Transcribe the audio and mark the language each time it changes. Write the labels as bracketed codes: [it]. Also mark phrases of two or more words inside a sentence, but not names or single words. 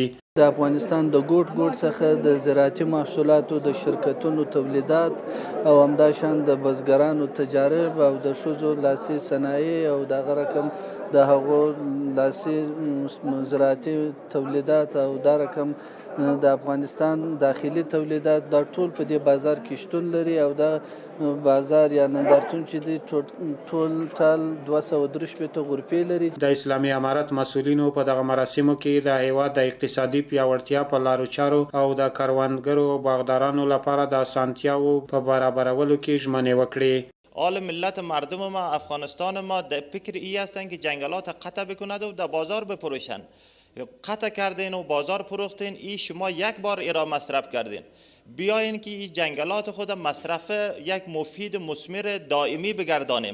[ps] د افغانستان د ګوټ څخه د زراعتي محصولاتو د شرکتونو تولیدات او همداشان د بزګرانو تجارب او د ښځو لاسي صنایع او دغه رقم د هغو لاسي زراعتي تولیدات او دا رقم د افغانستان داخلي تولیدات دا ټول په دې بازار کې شتون لري او دا بازار یا نندارتون چې دی ټول 243 غرفې لري. د اسلامي امارت مسؤلینو په دغه مراسمو کې د هیواد د اقتصادي پیاوړتیا په لارو چارو او د کروندګرو او باغدارانو لپاره د اسانتیاو په برابرولو کې ژمنې وکړې. [fa] حال ملت مردم ما افغانستان ما در فکر ای هستند که جنگلات قطع بکند و در بازار بفروشن. قطع کردین و بازار فروختین، ای شما یک بار ایرا مصرف کردین. بیاین که این جنگلات خود مصرف یک مفید مثمر دائمی بگردانیم.